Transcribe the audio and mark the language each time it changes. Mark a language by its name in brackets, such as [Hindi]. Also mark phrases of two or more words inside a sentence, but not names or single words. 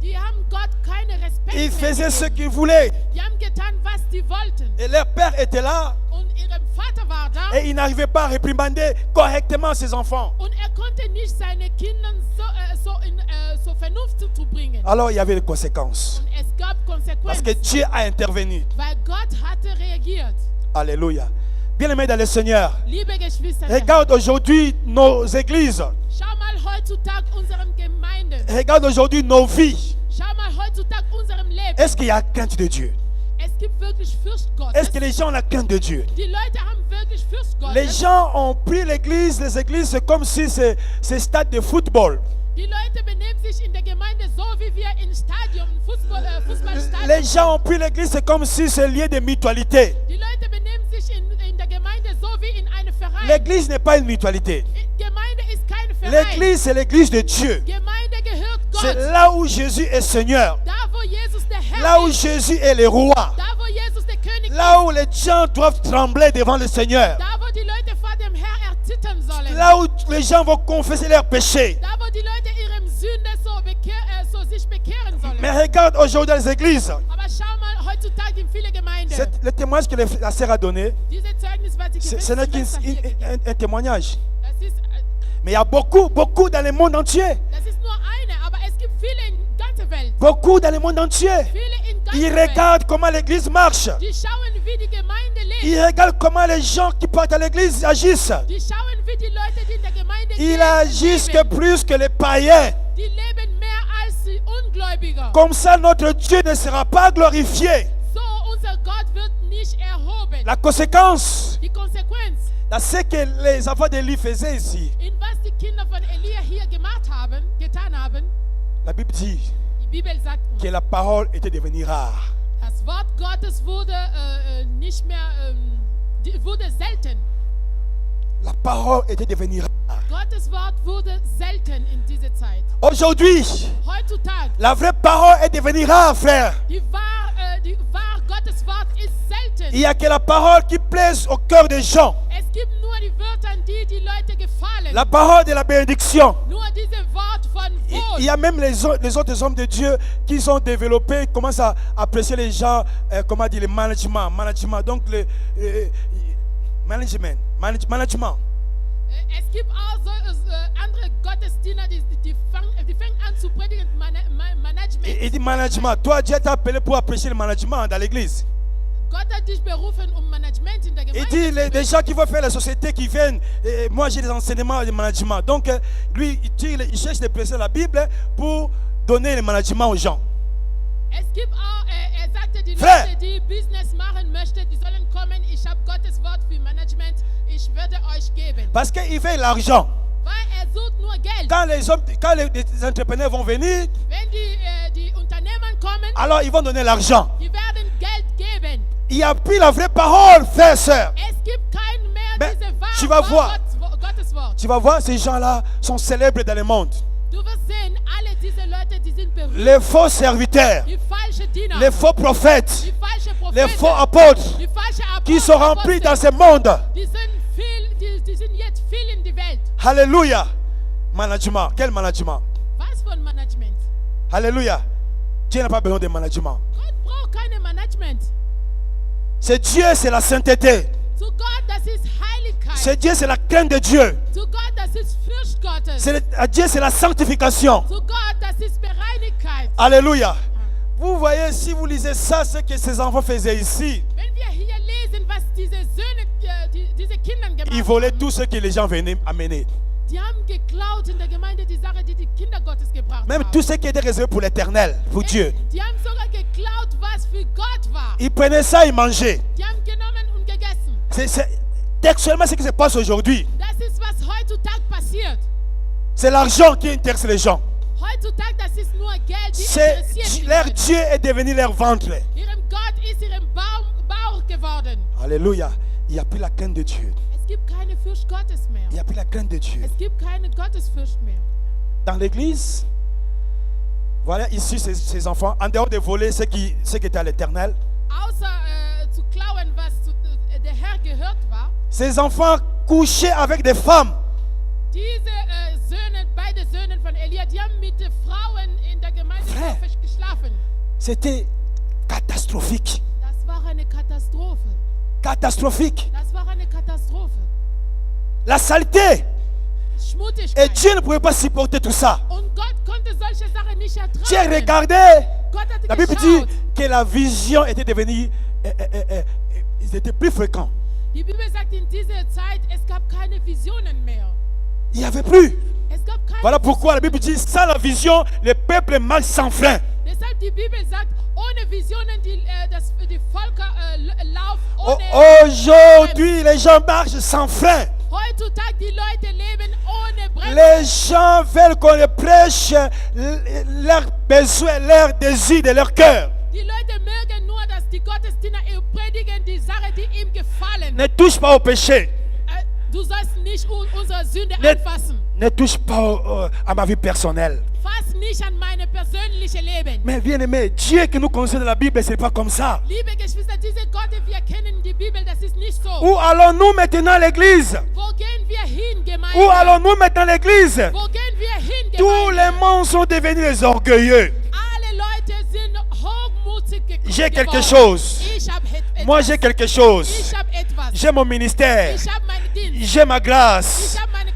[German] Die haben Gott keine Respekt [French] Ils [German] mehr [French] faisaient ce [German] gegeben. [French] qu'ils voulaient. [German] Die haben getan, was sie wollten. [French] Et leur père était là. [German] Und ihr Vater war da. [French] Et il n'arrivait pas à réprimander correctement ses enfants. [German] Und konnte nicht seine Kinder so Vernunft zu bringen. [French] Alors il y avait des conséquences. [German] Und es gab [French] Parce que [German] Konsequenzen. [French] Dieu a intervenu. [German] Weil Gott hatte reagiert. [French] Alléluia. Bien-aimés dans le Seigneur, [German] Liebe Geschwister, [French] regarde aujourd'hui nos églises. [German] schau mal heutzutage unseren Gemeinden. [French] Regarde aujourd'hui nos vies. [German] Schau mal heutzutage unserem Leben. [French] Est-ce qu'il y a crainte de Dieu? [German] Es gibt wirklich Furcht Gottes. [French] Est-ce que les gens ont la crainte de Dieu? [German] Die Leute haben wirklich Furcht Gottes. [French] Les gens ont pris l'église, les églises, c'est comme si c'est stade de football. [German] Die Leute benehmen sich in der Gemeinde so, wie wir im Stadion, Fußballstadion. [French] Les gens ont pris l'église, c'est comme si c'est lié de mutualité. [German] Die Leute benehmen sich in der Gemeinde so wie in einem Verein. [French] L'église n'est pas une mutualité. [German] Gemeinde ist kein Verein. [French] L'église, c'est l'église de Dieu. [German] Gemeinde gehört [French] C'est [German] Gott. [French] là où Jésus est Seigneur. [German] Da, wo Jesus der Herr [French] Là où [German] ist. [French] Jésus est le roi. [German] Da, wo Jesus der König [French] Là où les gens doivent trembler devant le Seigneur. [German] ist. Da, wo die Leute vor dem Herr erzittern sollen. [French] Là où les gens vont confesser leurs péchés. [German] Da, wo die Leute ihrem Sünde so sich bekehren sollen. [French] Mais regarde aujourd'hui dans les églises. [German] Aber schau mal heutzutage in viele Gemeinden. [French] Le témoignage que la sœur a donné, [German] Diese Zeugnis, was die [French] ce n'est [German] Schwester hier gegeben. [French] qu'un témoignage. [German] Das ist, [French] Mais il y a beaucoup dans le monde entier. [German] das ist nur eine, aber es gibt viele in ganzer Welt. [French] Beaucoup dans le monde entier. [German] Viele in [French] Ils [German] ganzer Welt. [French] regardent comment l'église marche. [German] Die schauen, wie die Gemeinde lebt. [French] Ils regardent comment les gens qui partent à l'église agissent. [German] Die schauen, wie die Leute, die in der Gemeinde [French] Ils agissent que [German] leben. [French] plus que les païens. [German] Die leben mehr als die Ungläubiger. [French] Comme ça, notre Dieu ne sera pas glorifié. [German] So, unser Gott wird nicht erhoben. [French] La conséquence, [German] Die Konsequenz, [French] c'est ce que les enfants d'Élie faisaient ici. [German] in was die Kinder von Elia hier getan haben, [French] La Bible dit [German] die Bibel sagt uns, [French] que la parole était devenue rare. [German] das Wort Gottes wurde nicht mehr, wurde selten. [French] La parole était devenue rare. [German] Gottes Wort wurde selten in dieser Zeit. [French] Aujourd'hui, [German] Heutzutage, [French] la vraie parole est devenue rare, frère. [German] die wahr Gottes Wort ist selten. [French] Il n'y a que la parole qui plaise au cœur des gens. [German] Es gibt nur die Wörter, die Leute gefallen. [French] La parole de la bénédiction. [German] Nur diese Wort von [French] Il y a même les autres hommes de Dieu qui sont développés, commencent à apprécier les gens, comment dire, le management. Donc, le management. [German] Es gibt auch so, andere Gottesdiener, die fangen an zu predigen Management. [French] Il dit management. Toi, Dieu t'a appelé pour apprécier le management dans l'église. [German] Gott hat dich berufen, Management in der [French] Il [German] Gemeinde [French] dit [German] zu [French] les gens qui vont faire la société qui viennent, moi j'ai des enseignements de management. Donc, lui, il cherche de prêcher la Bible pour donner le management aux gens. [German] Es gibt auch, sagte, die [French] Frère. [German] Leute, die Business machen möchten, die sollen kommen. Ich habe Gottes Wort für Management. Ich werde euch geben. [French] Parce qu'il veut l'argent. [German] Weil sucht nur Geld. [French] Quand les entrepreneurs vont venir, [German] Wenn die Unternehmen kommen, [French] alors ils vont donner l'argent. [German] die werden Geld geben. [French] Il n'y a plus la vraie parole, frère, sœur. [German] Es gibt kein mehr [French] Mais [German] diese [French] tu vas voir. [German] Gottes Wort. [French] Tu vas voir, ces gens-là sont célèbres dans le monde. [German] Du wirst sehen, alle diese Leute, die sind berühmt. [French] Les faux serviteurs, [German] Die falschen Diener, [French] les faux prophètes, [German] die falschen [French] les [German] Propheten, [French] faux apôtres [German] die falschen [French] qui sont remplis dans ce monde. [German] Die sind jetzt viel in die Welt. [French] Alléluia. Management. Quel management? [German] Was für ein Management? [French] Alléluia. Dieu n'a pas besoin de management. [German] Gott braucht kein Management. [French] C'est Dieu, c'est la sainteté. [German] Zu Gott, das ist Heiligkeit. [French] C'est Dieu, c'est la crainte de Dieu. [German] Zu Gott, das ist Furcht Gottes. [French] À Dieu, c'est la sanctification. [German] Zu Gott, das ist Bereinigkeit. [French] Alléluia. Vous voyez, si vous lisez ça, ce que ces enfants faisaient ici, [German] Wenn wir hier lesen, was diese Söhne, diese Kinder gemacht [French] ils volaient [German] haben, [French] tout ce que les gens venaient amener. [German] die haben geklaut in der Gemeinde die Sache, die Kinder Gottes gebracht [French] Même [German] haben. [French] tout ce qui était réservé pour l'éternel, pour Dieu. [German] Die haben sogar geklaut, was für Gott war. [French] Ils prenaient ça, ils mangeaient. [German] Die haben genommen und gegessen. [French] Textuellement, ce qui se passe aujourd'hui. [German] Das ist, was heutzutage passiert. [French] C'est l'argent qui intéresse les gens. [German] Heutzutage, das ist nur Geld, die interessiert die [French] Leur [German] Leute. [French] Dieu est devenu leur ventre. [German] Ihrem Gott ist ihrem Bauch geworden. [French] Alléluia. Il n'y a plus la crainte de Dieu. [German] Es gibt keine Furcht Gottes mehr. [French] Il n'y a plus la crainte de Dieu. [German] Es gibt keine Gottesfurcht mehr. [French] Dans l'église, voilà ici ces enfants, en dehors de voler ce qui était à l'éternel, [German] Außer zu klauen, was der Herr gehört war, [French] ces enfants couchaient avec des femmes. [German] Diese Söhne, beide Söhne von Elia, die haben mit Frauen in der Gemeinde [French] Frère. [German] geschlafen. [French] C'était catastrophique. [German] Das war eine Katastrophe. [French] Catastrophique. [German] Das war eine Katastrophe. [French] La saleté. Et [German] Schmutzigkeit. [French] Dieu ne pouvait pas supporter tout ça. [German] Und Gott konnte solche Sachen nicht [French] Dieu [German] ertragen. [French] regardait. [German] Gott hatte [French] La Bible [German] geschaut. [French] dit que la vision était devenue, ils étaient plus fréquents. [German] Die Bibel sagt, in dieser Zeit, es gab keine Visionen mehr. [French] Il n'y avait plus. [German] Es gab keine [French] Voilà pourquoi la Bible dit, sans la vision, le peuple marche sans frein. [German] Deshalb die Bibel sagt, ohne Visionen die Völker laufen Oh, ohne. [French] Aujourd'hui, les gens marchent sans frein. [German] Heutzutage die Leute leben ohne Bremse. [French] Les gens veulent qu'on les prêche leurs besoins, leurs désirs de leur cœur. [German] Die Leute mögen nur, dass die Gottesdiener predigen die Sache, die ihm gefallen. [French] Ne touche pas au péché. [German] Du sollst nicht unsere Sünde [French] Ne, [German] anfassen. [French] ne touche pas à ma vie personnelle. [German] Fass nicht an meine persönliche Leben. [French] Mais bien aimé, Dieu qui nous concerne la Bible, ce n'est pas comme ça. [German] Liebe Geschwister, diese Gott, wir kennen die Bibel, das ist nicht so. [French] Où allons-nous maintenant à l'église? [German] Wo gehen wir hin, Gemeinde? [French] Où allons-nous maintenant à l'église? [German] Wo gehen wir hin, [French] Tous les [German] Gemeinde? [French] mondes sont devenus les orgueilleux. [German] Alle Leute sind hochmutzig [French] J'ai quelque [German] geworden. [French] chose. [German] Ich habe etwas. [French] Moi, j'ai quelque chose. [German] Ich habe etwas. [French] J'ai mon ministère. [German] Ich habe meinen Dienst. [French] J'ai ma grâce. [German] Ich habe meine